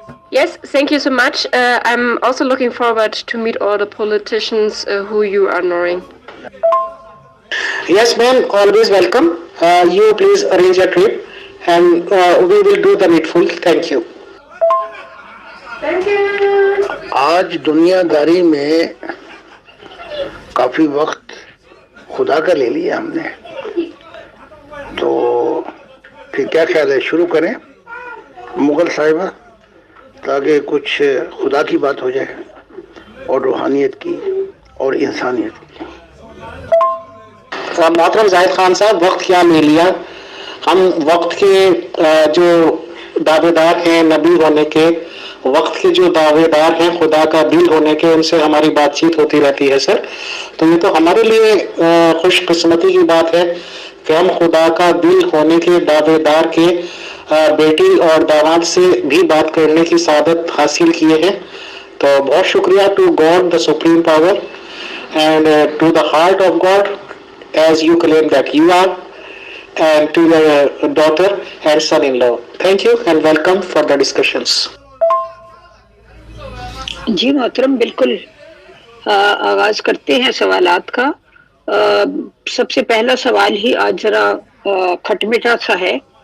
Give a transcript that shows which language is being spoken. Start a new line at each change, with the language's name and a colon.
English: Yes, thank you so much. I'm also looking forward to meet all the politicians who you are knowing. Yes, ma'am, always welcome. You please arrange a trip and we will do the needful. Thank you. Thank you.
Hindi: आज दुनियादारी में काफी वक्त खुदा का ले लिया हमने, तो फिर क्या ख्याल है शुरू करें मुगल साहिबा, ताकि कुछ खुदा की बात हो जाए और रूहानियत की और इंसानियत की। मोहतरम जाहिद खान साहब, वक्त क्या ले लिया, हम वक्त के जो दावेदार हैं नबी होने के, वक्त के जो दावेदार हैं खुदा का दिल होने के, उनसे हमारी बातचीत होती रहती है सर। तो ये तो हमारे लिए खुशकिस्मती की बात है कि हम खुदा का दिल होने के दावेदार के बेटी और दामाद से भी बात करने की सादत हासिल किए हैं। तो बहुत शुक्रिया
English: To God the supreme power and to the heart of God as you claim that you are, and to your daughter and son-in-law. Thank you and welcome for the discussions.
Hindi: जी मोहतरम, बिल्कुल आगाज करते हैं सवालात का। सबसे पहला सवाल ही आज जरा खटमिठा सा है।